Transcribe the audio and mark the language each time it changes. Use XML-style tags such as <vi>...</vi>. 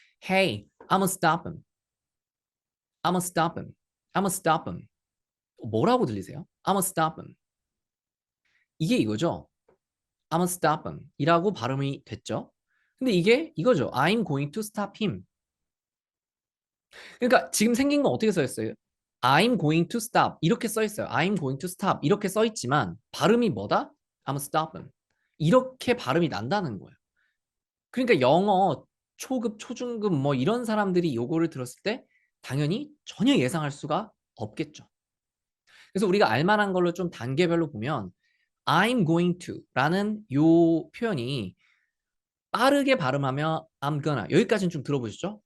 <en>Hey, I'ma stop him. I'ma stop him. I'ma stop him. 뭐라고 들리세요? I'ma stop him. 이게 이거죠. I'ma stop him.</en> <ko>이라고 발음이 됐죠. 근데 이게 이거죠. I'm going to stop him. 그러니까 지금 생긴 건 어떻게 써 있어요?</ko> <en>I'm going to stop 이렇게 써 있어요.</en> <ko>I'm going to stop 이렇게 써 있지만 발음이 뭐다?</ko> <en>I'm stop him.</en> <ko>이렇게 발음이 난다는 거예요. 그러니까 영어 초급, 초중급 뭐 이런 사람들이 요거를 들었을 때 당연히 전혀 예상할 수가 없겠죠. 그래서 우리가 알 만한 걸로 좀 단계별로 보면 I'm going to 라는 요 표현이 빠르게 발음하면 I'm gonna 여기까지는 좀 들어보셨죠?</ko>